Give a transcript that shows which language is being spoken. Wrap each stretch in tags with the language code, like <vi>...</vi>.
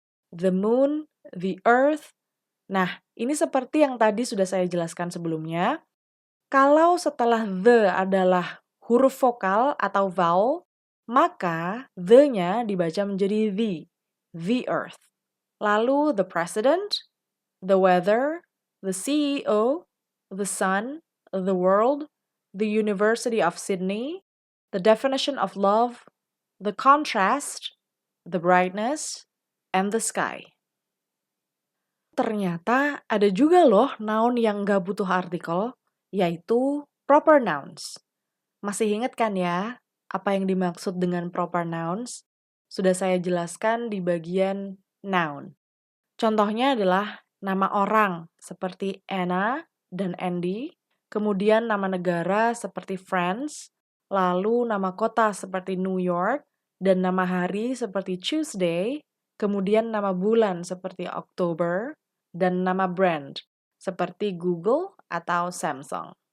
<en>The moon, the earth.</en> <id>Nah, ini seperti yang tadi sudah saya jelaskan sebelumnya. Kalau setelah the adalah huruf vokal atau vowel, maka the-nya dibaca menjadi the earth.</id> <en>Lalu the president, the weather, the CEO, the sun, the world, the University of Sydney, the definition of love, the contrast, the brightness, and the sky.</en> <id>Ternyata ada juga loh noun yang nggak butuh artikel, yaitu proper nouns. Masih ingat kan ya, apa yang dimaksud dengan proper nouns? Sudah saya jelaskan di bagian noun. Contohnya adalah nama orang seperti Anna dan Andy, kemudian nama negara seperti France, lalu nama kota seperti New York, dan nama hari seperti Tuesday, kemudian nama bulan seperti October, dan nama brand seperti Google atau Samsung.</id>